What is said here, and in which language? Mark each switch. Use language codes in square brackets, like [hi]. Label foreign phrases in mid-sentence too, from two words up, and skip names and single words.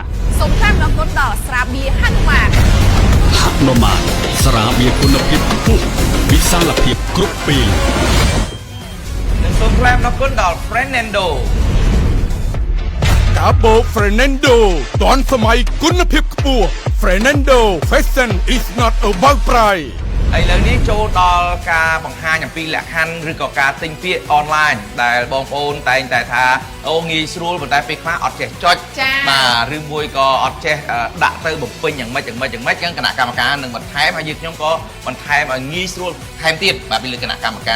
[km] សូមថ្លែងអំណរគុណដល់ស្រាបៀរហនុមាន ស្រាបៀរគុណភាពខ្ពស់វិសាលភាពគ្រប់ពេល និងសូមថ្លែងអំណរគុណដល់ Fernando កាបូ Fernando ទាន់សម័យគុណភាពខ្ពស់ Fernando [en] Fashion is not about price [km] ឥឡូវនេះចូលដល់ការបង្ហាញអំពីលក្ខខណ្ឌឬក៏ការទិញពាក្យអនឡាញដែលបងប្អូនតែងតែថាអូងាយស្រួលប៉ុន្តែពេលខ្លះអត់ចេះចុចបាទឬមួយក៏អត់ចេះដាក់ទៅបំពេញយ៉ាងម៉េចចឹងគណៈកម្មការនឹងបន្ថែមហើយយើងខ្ញុំក៏បន្ថែមឲ្យងាយស្រួលថែមទៀតបាទពីលើគណៈកម្មការ